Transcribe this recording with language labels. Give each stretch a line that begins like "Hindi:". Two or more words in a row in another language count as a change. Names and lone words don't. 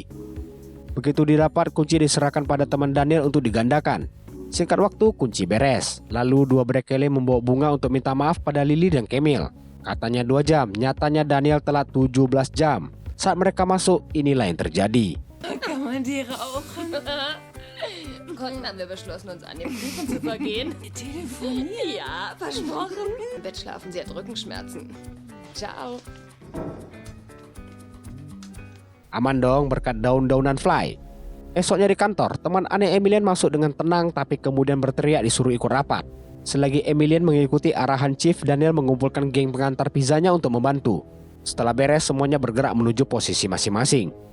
Indonesian: Begitu didapat, kunci diserahkan pada teman Daniel untuk digandakan. Singkat waktu, kunci beres. Lalu dua brekele membawa bunga untuk minta maaf pada Lily dan Camille. Katanya 2 jam, nyatanya Daniel telat 17 jam. Saat mereka masuk, inilah yang terjadi.
German: Kann man die rauchen? Gott, haben wir beschlossen, uns an dem Kuchen zu vergehen. Telefonieren? Ja, versprochen. Im Bett schlafen, sie hat Rückenschmerzen. Ciao.
Indonesian: Aman dong berkat daun-daunan fly. Esoknya di kantor, teman aneh Emilian masuk dengan tenang tapi kemudian berteriak disuruh ikut rapat. Selagi Emilian mengikuti arahan Chief, Daniel mengumpulkan geng pengantar pizzanya untuk membantu. Setelah beres, semuanya bergerak menuju posisi masing-masing.